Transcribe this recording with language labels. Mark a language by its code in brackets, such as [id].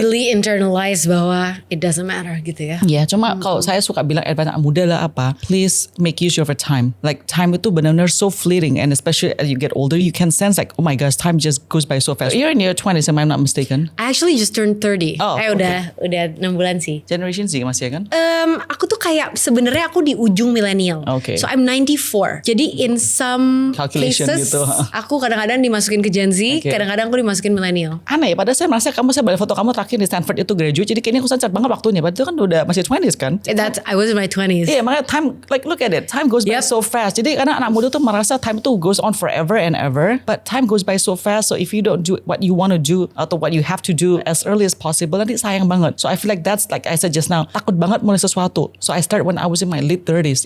[en] really internalize bahwa it doesn't matter gitu ya. [id] Ya, cuma kalau saya suka bilang anak muda lah apa, [en] please make use of your time. Like time itu benar-benar so fleeting, and especially as you get older, you can sense like, oh my gosh, time just goes by so fast. You're in your 20s, am I not mistaken? I actually just turned 30. Oh, [id] Udah 6 bulan sih. Generation Z masih ya kan? Aku tuh kayak sebenarnya aku di ujung milenial. [en] Okay. So I'm 94. Jadi in some Calculation cases [id] gitu. aku kadang-kadang dimasukin ke Gen Z, [en] Okay. [id] kadang-kadang aku dimasukin milenial. Aneh ya, padahal saya merasa saya balik foto kamu terakhir di Stanford itu graduate, jadi kayaknya aku sangat banget waktunya. Padahal itu kan udah masih 20s kan? [en] I was in my 20s. Iya, makanya time, like look at it, time goes by Yep. so fast. [id] Jadi karena anak muda tuh merasa [en] time tuh goes on forever and ever, but time goes by so fast. So if you don't do what you want to do atau what you have to do as early as possible, [id] nanti sayang banget. [en] So I feel like that's like I said just now, [id] takut banget mulai sesuatu. [en] So I start when I was in my late 30s.